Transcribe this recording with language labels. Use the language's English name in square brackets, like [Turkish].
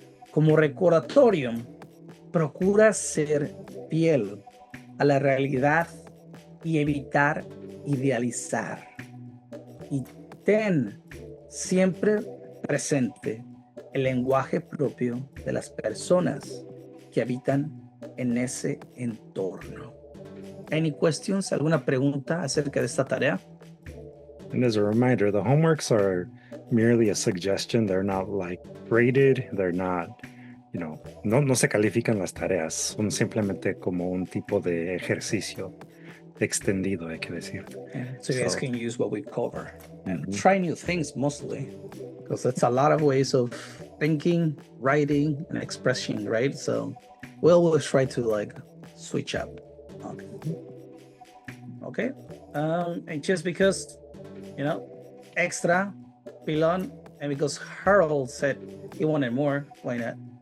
[Spanish] Como recordatorio, procura ser fiel a la realidad y evitar idealizar. Y ten siempre presente el lenguaje propio de las personas que habitan en ese entorno. [English] Any questions? [Spanish] ¿Alguna pregunta acerca de esta tarea? [English] And as a reminder, the homeworks are merely a suggestion. They're not like graded. They're not, [Spanish] no se califican las tareas. Son simplemente como un tipo de ejercicio extendido, hay que decir. [English] Yeah, so you guys can use what we cover and try new things mostly, because that's a lot of ways of thinking, writing, and expressing, right? So we'll always try to switch up. Okay. And just because, extra, pilon, and because Harold said he wanted more, why not?